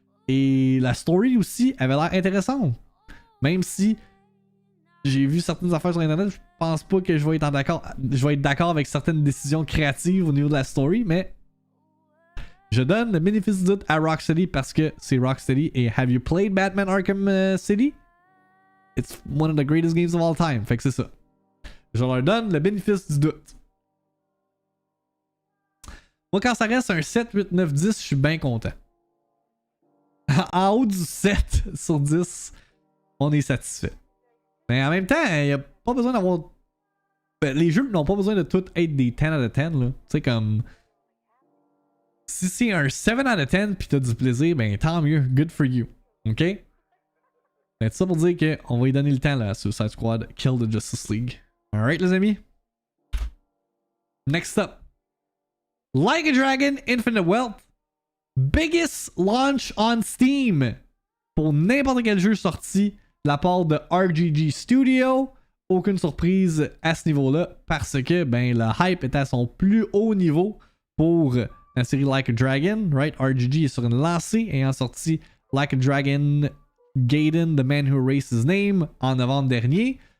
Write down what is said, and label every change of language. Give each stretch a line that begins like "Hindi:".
French: Et la story aussi avait l'air intéressante. Même si j'ai vu certaines affaires sur internet, je pense pas que je vais être d'accord avec certaines décisions créatives au niveau de la story, mais je donne le bénéfice du doute à Rocksteady parce que c'est Rocksteady.
English: Et have you played Batman Arkham City? It's one of the greatest games of all time.
French: Fait que c'est ça. Je leur donne le bénéfice du doute. Moi, quand ça reste un 7, 8, 9, 10, je suis bien content. En haut du 7 sur 10, on est satisfait. Mais en même temps, il n'y a pas besoin d'avoir. Les jeux n'ont pas besoin de tout être des
English: 10 out of 10.
French: Tu sais, comme. Si c'est un
English: 7 out of 10
French: pis t'as du plaisir, ben tant mieux.
English: Good for you.
French: Ok? C'est ça pour dire qu'on va lui donner le temps là, à Suicide Squad Kill the Justice League.
English: Alright,
French: les amis?
English: Next up. Like a Dragon Infinite Wealth. Biggest launch on Steam.
French: Pour n'importe quel jeu sorti de la part de RGG Studio. Aucune surprise à ce niveau-là. Parce que ben le hype est à son plus haut niveau pour la série Like a Dragon.
English: Right?
French: RGG est sur une lancée ayant sorti Like a Dragon Gaiden, The Man Who Erased His Name en novembre dernier.